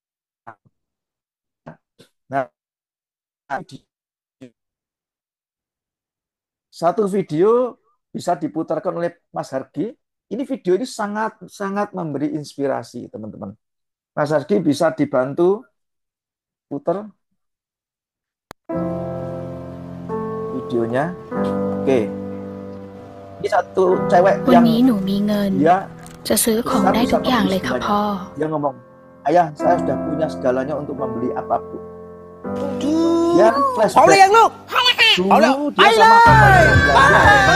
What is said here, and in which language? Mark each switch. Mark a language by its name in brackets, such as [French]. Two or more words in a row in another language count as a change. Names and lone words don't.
[Indonesian] Nah, satu video bisa diputarkan oleh Mas Hargi. Ini video ini sangat memberi inspirasi, teman-teman. Mas Hargi bisa dibantu putar videonya. Oke. Ini satu cewek [Thai] วัน [Indonesian] yang [Thai] นี้หนูมีเงิน [Indonesian] dia [Thai] จะซื้อของได้ [Indonesian] bisa [Thai] ทุกอย่าง [Indonesian] membeli [Thai] เลยค่ะ [Indonesian] segalanya. [Thai] พ่อ [Indonesian] Dia ngomong, ayah saya sudah punya segalanya untuk membeli apapun. Dia flashback. [Thai] พร้อมหรือยังลูก [Indonesian] Dulu dia sama papanya yang belanja.